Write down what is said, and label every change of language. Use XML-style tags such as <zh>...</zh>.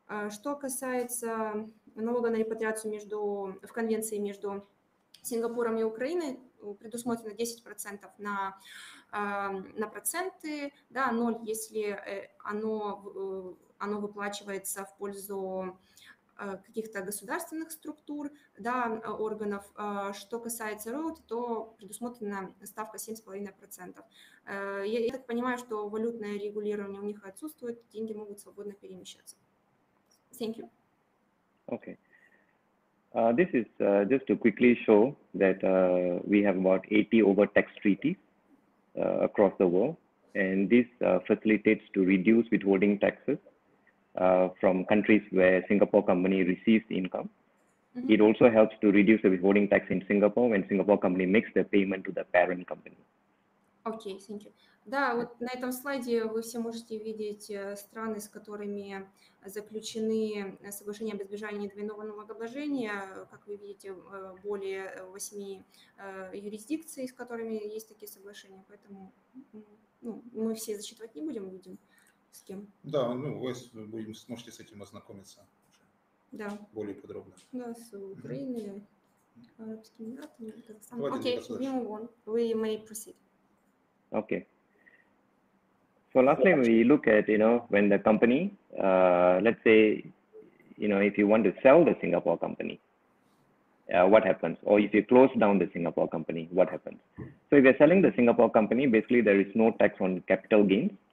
<ru>Что касается налога на репатриацию в конвенции между Сингапуром и Украиной, предусмотрено 10% на проценты, да, 0, если оно выплачивается в пользу каких-то государственных структур, да, органов. Что касается роялти, то предусмотрена ставка 7,5%. Я так понимаю, что валютное регулирование у них отсутствует, деньги могут свободно перемещаться.</ru> <en>Thank you. Okay. This is just to quickly show that we have about 80 over tax treaties across the world, and this facilitates to reduce withholding taxes from countries where Singapore company receives income. Mm-hmm. It also helps to reduce the withholding tax in Singapore when Singapore company makes the payment to the parent company. Окей, thank you.</en> <ru>Да, вот на этом слайде вы все можете видеть страны, с которыми заключены соглашения об избежании двойного налогообложения. Как вы видите, более 8 юрисдикций, с которыми есть такие соглашения. Поэтому мы все зачитывать не будем, видим с кем. Да, вы сможете с этим ознакомиться более подробно. Да, с Украиной, Арабскими Эмиратами, Казахстаном.</ru> <en>Окей, we move on. We may proceed. Okay. So lastly, we look at, when the company, let's say, if you want to sell the Singapore company, what happens? Or if you close down the Singapore company, what happens? So if you're selling the Singapore company, basically there is no tax on capital gains.</en>